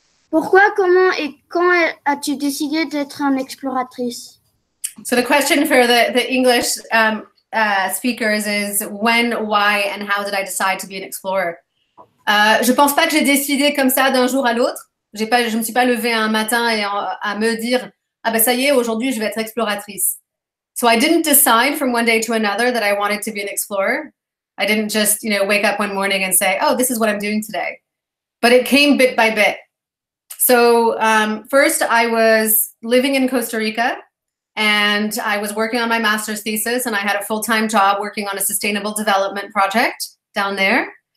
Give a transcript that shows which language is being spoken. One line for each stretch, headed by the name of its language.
French: Pourquoi, comment et quand as-tu décidé d'être une exploratrice?
English: So the question for the English speakers is when, why, and how did I decide to be an explorer?
French: Je pense pas que j'ai décidé comme ça d'un jour à l'autre. Je me suis pas levée un matin et à me dire ah ben ça y est, aujourd'hui je vais être exploratrice.
English: So I didn't decide from one day to another that I wanted to be an explorer. I didn't just, you know, wake up one morning and say, oh, this is what I'm doing today. But it came bit by bit. So first I was living in Costa Rica. And I was working on my master's thesis, and I had a full-time job working on a sustainable development project down there.